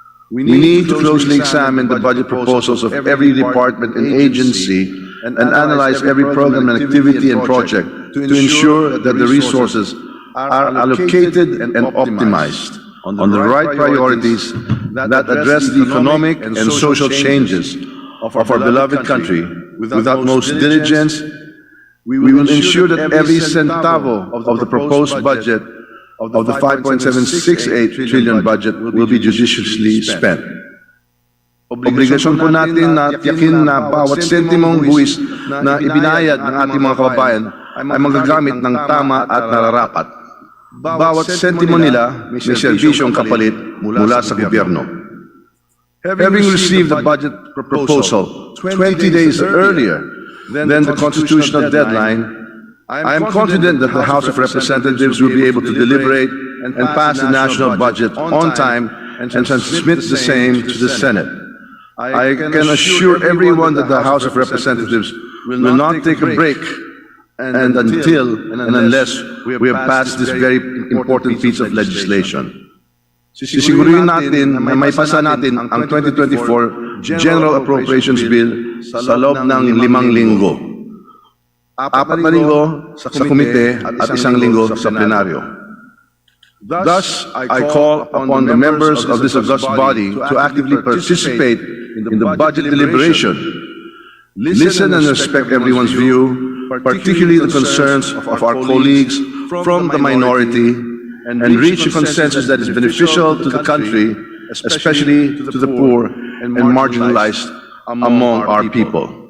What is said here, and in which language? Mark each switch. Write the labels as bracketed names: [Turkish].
[English] We need to closely examine the budget proposals of every department and agency and analyze every program and activity and project to ensure that the resources are allocated and optimized on the right priorities that address the economic and social changes of our beloved country. With utmost diligence, we will ensure that every centavo of the proposed budget of the 5.768 trillion budget will be judiciously spent. [Filipino] Obligasyon po natin na tiyakin na bawat sentimong buwis na ibinayad ng ating mga kababayan ay magagamit ng tama at nararapat. Bawat sentimo nila may serbisyong kapalit mula sa gobyerno. [English] Having received the budget proposal 20 days earlier than the constitutional deadline, I am confident that the House of Representatives will be able to deliberate and pass the national budget on time and transmit the same to the Senate. I can assure everyone that the House of Representatives will not take a break and until and unless we have passed this very important piece of legislation. [Filipino] Sisiguruhin natin na may pasa natin ang 2024 General Appropriations Bill sa loob ng 5 linggo. 4 na linggo sa komite at 1 linggo sa plenaryo. [English] Thus, I call upon the members of this august body to actively participate in the budget deliberation. Listen and respect everyone's view, particularly the concerns of our colleagues from the minority, and reach a consensus that is beneficial to the country, especially to the poor and marginalized among our people.